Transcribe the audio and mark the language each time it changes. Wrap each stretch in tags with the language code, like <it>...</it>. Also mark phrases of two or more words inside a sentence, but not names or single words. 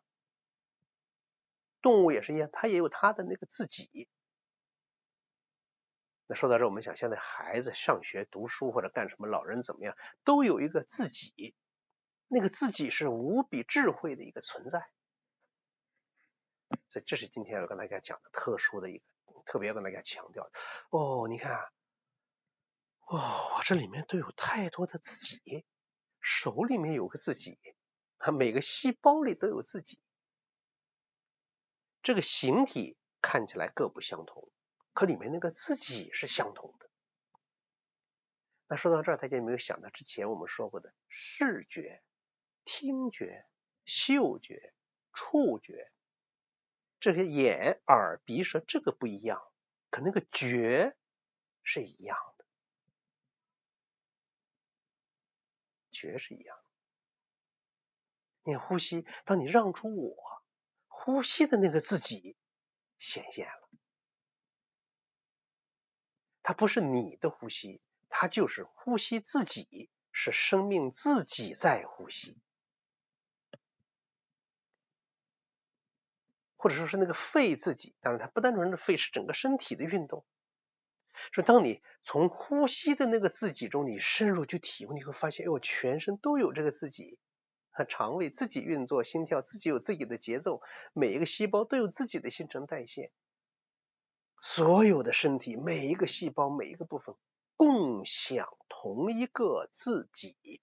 <zh>动物也是一樣，它也有它的那個自己。那說到這，我們想现在孩子上學讀書或者幹什麼，老人怎麼樣，都有一個自己，那個自己是無比智慧的一個存在。所以这是今天要跟大家講的特殊的一個，特別要跟大家強調的。你看我這裡面都有太多的自己，手裡面有個自己，每個細胞裡都有自己。這個形體看起來各不相同，可裡面那個自己是相同的。那說到這兒，大家有沒有想到之前我們說過的視覺、聽覺、嗅覺、觸覺，這些眼、耳、鼻、舌這個不一樣，可那個覺是一樣的，覺是一樣的。你看呼吸，當你讓出我，呼吸的那個自己顯現了，它不是你的呼吸，它就是呼吸自己，是生命自己在呼吸。或者說是那個肺自己，當然它不单纯是肺，是整個身體的運動。说當你從呼吸的那個自己中，你深入去體會，你會發現，全身都有這個自己。腸胃自己運作，心跳自己有自己的節奏，每一個細胞都有自己的新陳代謝。所有的身體，每一個細胞，每一個部分，共享同一個自己。</zh>